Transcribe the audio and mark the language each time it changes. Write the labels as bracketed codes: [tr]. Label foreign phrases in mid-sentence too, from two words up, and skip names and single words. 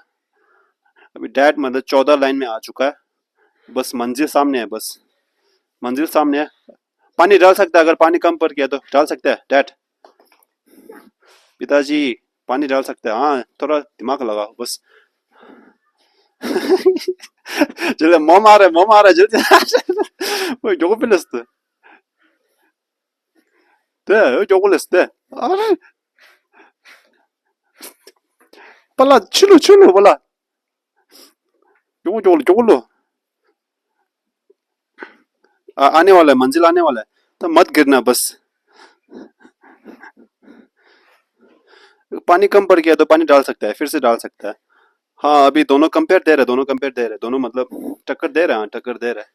[hi] अभी डैड मतलब 14 लाइन में आ चुका है, बस मंजिल सामने है, बस मंजिल सामने है। पानी डाल सकता है, अगर पानी कम पड़ गया तो डाल सकता है डैड। पिताजी पानी डाल सकते हैं, हाँ थोड़ा दिमाग लगाओ बस। जल्दी मॉम आ रहा है जल्दी। [ko] 왜 요거 빌렸어? 네, 요거 냈어. 아래, 빨라, 출루, 빨라. 요걸로. [hi] आने वाला है, मंजिल आने वाला है, तो मत गिरना बस। पानी कम पड़ गया तो पानी डाल सकता है, फिर से डाल सकता है। हाँ अभी दोनों कंपेयर दे रहे, दोनों मतलब टक्कर दे रहे हैं, हाँ, टक्कर दे रहे हैं।